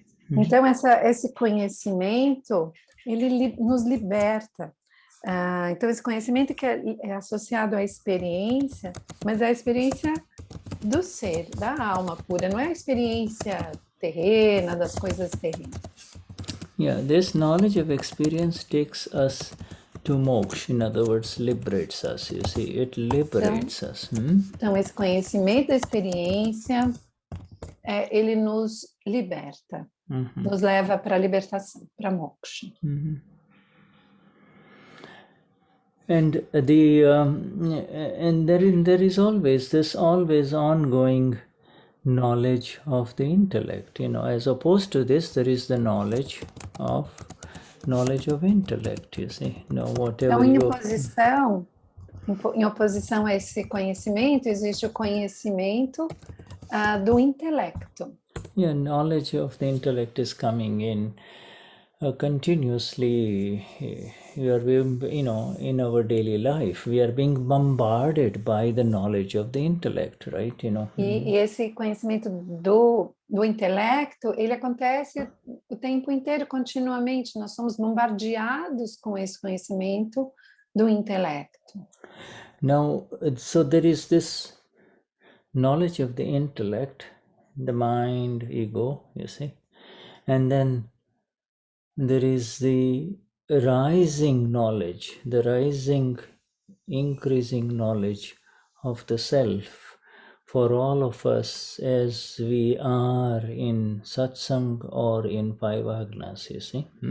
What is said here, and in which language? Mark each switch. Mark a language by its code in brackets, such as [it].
[pt] Então esse conhecimento, ele nos liberta. Então esse conhecimento que é associado à experiência, mas é a experiência do ser, da alma pura, não é a experiência terrena, das coisas terrenas. [en] Yeah, this knowledge of experience takes us to moksha, in other words, liberates us, you see, it liberates us. [pt] Então esse conhecimento da experiência, ele nos liberta, nos leva para a libertação, para moksha. [en] And and there is always this ongoing knowledge of the intellect, as opposed to this, there is the knowledge of intellect, you see. Whatever [pt] então, em oposição a esse conhecimento, existe o conhecimento do intelecto. [en] Yeah, knowledge of the intellect is coming in continuously. We are, in our daily life, we are being bombarded by the knowledge of the intellect, right? [pt] E esse conhecimento do intelecto, ele acontece o tempo inteiro, continuamente. Nós somos bombardeados com esse conhecimento do intelecto. [en] Now, so there is this knowledge of the intellect, the mind, ego, you see, and then there is the rising knowledge, the increasing knowledge of the self for all of us as we are in Satsang or in five agnas, you see.